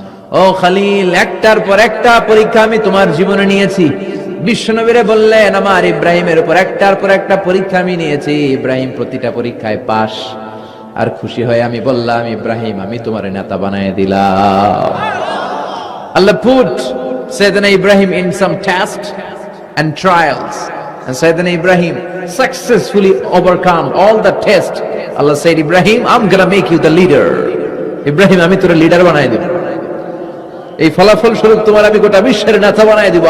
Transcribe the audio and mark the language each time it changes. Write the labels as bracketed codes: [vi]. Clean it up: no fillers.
[bn] ও খলিল, একটার পর একটা পরীক্ষা আমি তোমার জীবনে নিয়েছি। বিশ্বনবীরে বললেন, আমার ইব্রাহিমের উপর একটার পর একটা পরীক্ষা আমি নিয়েছি। ইব্রাহিম প্রতিটা পরীক্ষায় পাস। আর খুশি হয়ে আমি বললাম, ইব্রাহিম, আমি তোমার নেতা বানায় দিলাম। [en] আল্লাহ put Sayyidina Ibrahim in some tests and trials. And Sayyidina Ibrahim successfully overcome all the test. Allah said, Ibrahim, I'm gonna make you the leader. [bn] Ibrahim, আমি তোর লিডার বানাই দেব। এই ফলাফল স্বরূপ তোমার আমি গোটা বিশ্বের নেতা বানাই দেব।